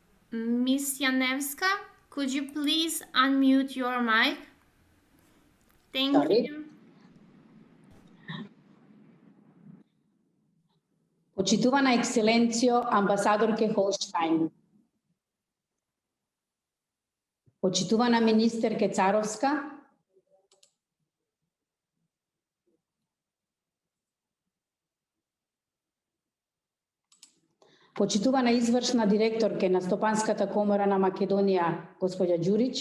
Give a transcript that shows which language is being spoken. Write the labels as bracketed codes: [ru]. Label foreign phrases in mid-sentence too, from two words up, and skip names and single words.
[en] Ms. Janevska, could you please unmute your mic? Thank you. [mk] Почитувана ексцеленцијо, амбасадорке Холштајн. Почитувана министерке Царовска. Почитувана извршна директорке на Стопанската комора на Македонија, господја Ѓурич.